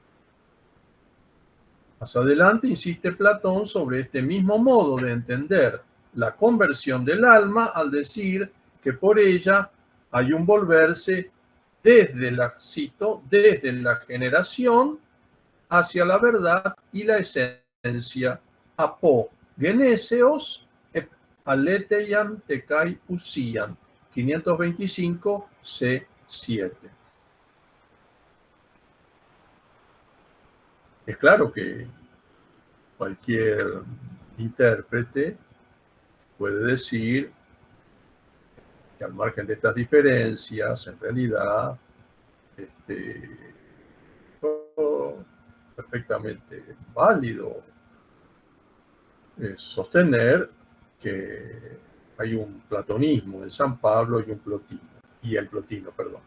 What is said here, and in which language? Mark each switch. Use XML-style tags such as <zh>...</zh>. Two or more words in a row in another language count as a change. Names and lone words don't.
<es>Más adelante insiste Platón sobre este mismo modo de entender la conversión del alma al decir que por ella hay un volverse desde la, cito, desde la generación hacia la verdad y la esencia,</es> <el>ἀπὸ γενέσεως ἀλήθειαν τε καὶ οὐσίαν,</el> <es>525 C7. Es claro que cualquier intérprete puede decir que al margen de estas diferencias, en realidad, perfectamente válido es sostener que hay un platonismo en San Pablo y el plotino, perdón.</es>